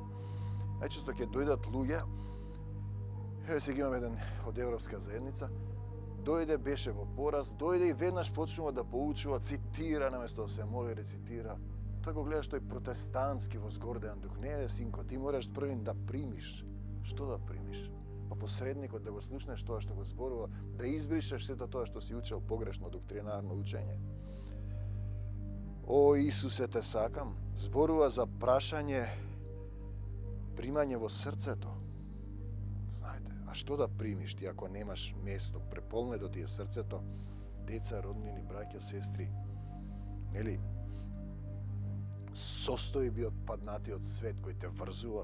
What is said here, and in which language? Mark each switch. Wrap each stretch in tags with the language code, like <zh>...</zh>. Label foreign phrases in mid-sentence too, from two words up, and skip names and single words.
<mk>Најчесто ќе дојдат луѓе, еве сега имам еден од Европска заедница, дојде, беше во пораз, дојде и веднаш почнува да поучува, цитира, наместо да се моли, рецитира. Тоа го гледаш тој протестантски возгорден дух. Не, синко, ти мораш првин да примиш. Што да примиш? Па посредникот да го слушнеш тоа што го зборува, да избришеш сето тоа што си учел погрешно доктринарно учење. O Isuse, te sakam, зборува за прашање, примање во срцето. Знаете, а што да примиш ти ако немаш место, преполнето ти е срцето, деца, роднини, браќа, сестри, нели, состојби од паднатиот свет кој те врзува.</mk>